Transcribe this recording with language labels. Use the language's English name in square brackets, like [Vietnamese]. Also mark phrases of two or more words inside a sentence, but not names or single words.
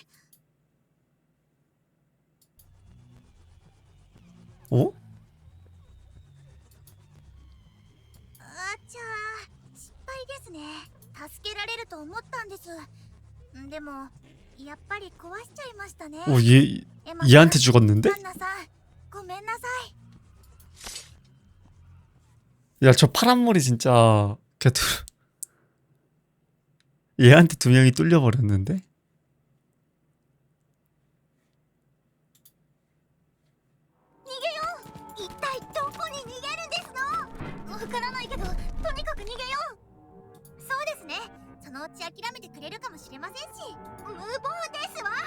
[Japanese] 어? あちゃー失敗ですね助けられると思ったんですでもやっぱり壊しちゃいましたね [Korean] 얘 [Japanese] エマさん [Korean] 얘한테 죽었는데? [Japanese] ハンナさんごめんなさい [Korean] 야 저 파란 머리 진짜 걔도 얘한테 두 명이 뚫려버렸는데? [Japanese] 一体どこに逃げるんですのわからないけどとにかく逃げようそうですねそのうち諦めてくれるかもしれませんし無謀ですわ